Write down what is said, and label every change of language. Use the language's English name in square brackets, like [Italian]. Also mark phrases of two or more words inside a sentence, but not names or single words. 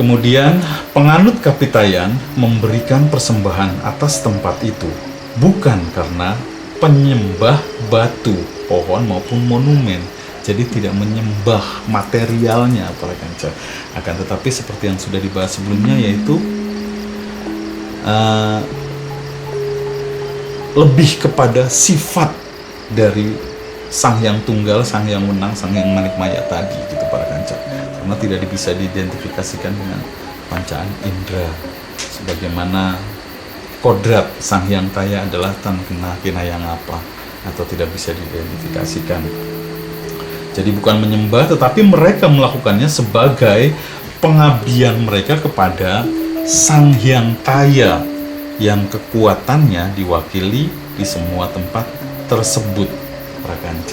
[Indonesian] Kemudian penganut Kapitayan memberikan persembahan atas tempat itu bukan karena penyembah batu, pohon maupun monumen. Jadi tidak menyembah materialnya [Javanese] para kanca. [Indonesian] Akan tetapi seperti yang sudah dibahas sebelumnya, yaitu lebih kepada sifat dari Sang Hyang Tunggal, Sang Hyang Wenang, Sang Hyang Manikmaya tadi gitu [Javanese] para kanca. [Indonesian] Karena tidak bisa diidentifikasikan dengan pancaan indera. Sebagaimana kodrat Sang Hyang Taya adalah [Javanese] tan kena kinayang apa, [Indonesian] atau tidak bisa diidentifikasikan. Jadi bukan menyembah, tetapi mereka melakukannya sebagai pengabdian mereka kepada Sang Hyang Taya yang kekuatannya diwakili di semua tempat tersebut [Javanese] para kanca.